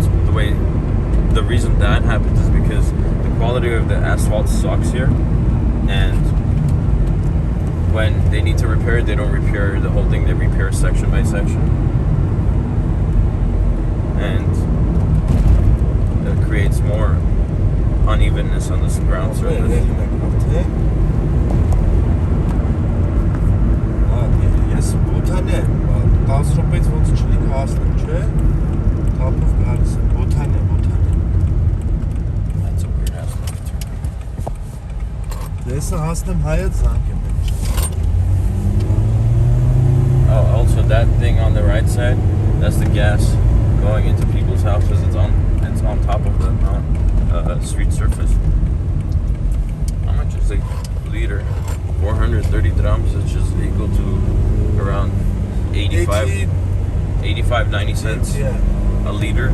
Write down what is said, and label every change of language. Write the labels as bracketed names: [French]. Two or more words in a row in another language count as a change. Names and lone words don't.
[English] The reason that happens is because the quality of the asphalt sucks here, and when they need to repair it, they don't repair the whole thing, they repair section by section, and it creates more unevenness on the ground surface. [Armenian] Ես Բութան եմ, 10 րոպեից ոնց չլինի հասնեմ, չէ? Թափով գալիս եմ, Բութան եմ։ [English] That's a weird ass left turn. [Armenian] Դեսը հասնեմ հայտ զանգ եմ։ [English] Oh, also that thing on the right side, that's the gas going into people's houses. It's on top of the street surface. How much is a liter? 430 drams, which is equal to around 85, 90 cents a liter.